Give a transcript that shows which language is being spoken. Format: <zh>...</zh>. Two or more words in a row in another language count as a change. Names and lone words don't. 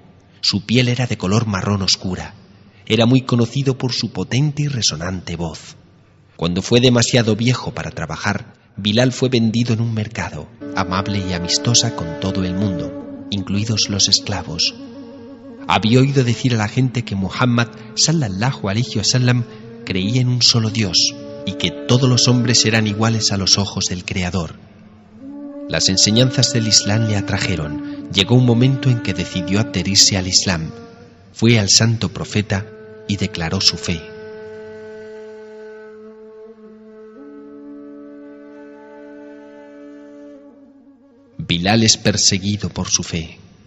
<es>Su piel era de color marrón oscura. Era muy conocido por su potente y resonante voz. Cuando fue demasiado viejo para trabajar, Bilal fue vendido en un mercado, amable y amistosa con todo el mundo, incluidos los esclavos. Había oído decir a la gente que Muhammad,</es> <ar>صلى الله عليه وسلم,</ar> <es>creía en un solo Dios y que todos los hombres eran iguales a los ojos del Creador. Las enseñanzas del Islam le atrajeron. Llegó un momento en que decidió adherirse al Islam. Fue al santo profeta y declaró su fe. Bilal es perseguido por su fe.</es>